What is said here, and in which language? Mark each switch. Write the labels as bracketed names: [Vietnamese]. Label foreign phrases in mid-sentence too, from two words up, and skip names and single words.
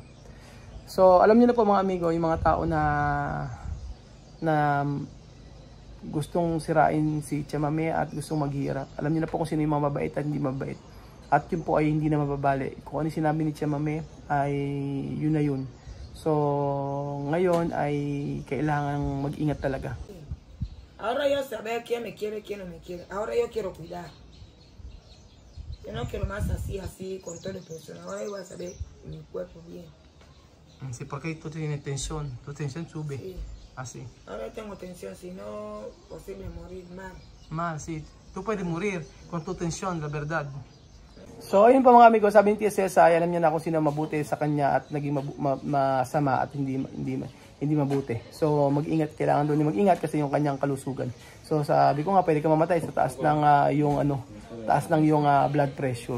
[Filipino] So, alam niyo na po mga amigo, yung mga tao na gustong sirain si Tia Mami at gustong maghirap. Alam niyo na po kung sino yung mga mabait at hindi mabait. At yun po ay hindi na mababali. Kung ano sinabi ni Tia Mami ay yun na yun. So, ngayon ay kailangan mag-ingat talaga. [Spanish] Ahora yo saber quién me quiere, quién no me quiere. Ahora yo quiero cuidar. Yo no quiero más así, con todo el pensión. Ahora yo voy a saber mi cuerpo bien. Sí, porque tú tienes tensión. Tu tensión sube. Sí. Así. Ahora tengo tensión, si no, posible morir mal. Mal, sí. Tú puedes morir con tu tensión, la verdad. [Filipino] So, ayun po mga amigo, sabi ni Tia Cesa, alam niya na kung sino mabuti sa kanya at naging masama at hindi mabuti. So, mag-ingat, kailangan doon mag-ingat kasi yung kanyang kalusugan. So, sabi ko nga, pwede ka mamatay sa taas ng yung [English] blood pressure.